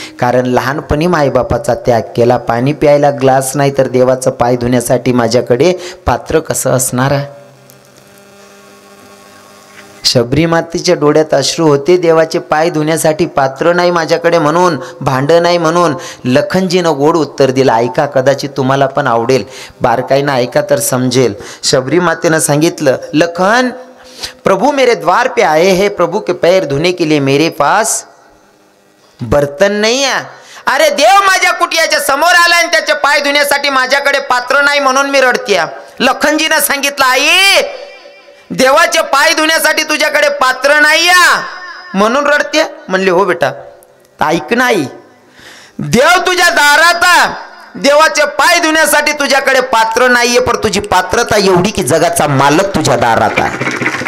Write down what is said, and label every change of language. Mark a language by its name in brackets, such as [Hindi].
[Marathi] कारण लहानपणी मायबापाचा त्याग केला. पाणी प्यायला ग्लास नाही तर देवाचं पाय धुण्यासाठी माझ्याकडे पात्र कसं असणार आहे? शबरी मातेच्या डोळ्यात अश्रू होते. देवाचे पाय धुण्यासाठी पात्र नाही माझ्याकडे म्हणून, भांडं नाही म्हणून. लखनजीनं गोड उत्तर दिलं. ऐका, कदाचित तुम्हाला पण आवडेल. बारकाईनं ऐका तर समजेल. शबरी मातेनं सांगितलं, [Hindi] लखन प्रभु मेरे द्वार पे आए हैं, प्रभु के पैर धोने के लिए मेरे पास बर्तन नहीं है. [Marathi] अरे देव माझ्या कुटियाच्या समोर आला आणि त्याचे पाय धुण्यासाठी माझ्याकडे पात्र नाही म्हणून मी रडते. लखनजीनं सांगितलं, आई देवाचे पाय धुण्यासाठी तुझ्याकडे पात्र नाही म्हणून रडते. म्हणले, हो बेटा. ऐक नाही, देव तुझ्या दारात, देवाचे पाय धुण्यासाठी तुझ्याकडे पात्र नाहीये, पण तुझी पात्रता एवढी की जगाचा मालक तुझ्या दारात आहे.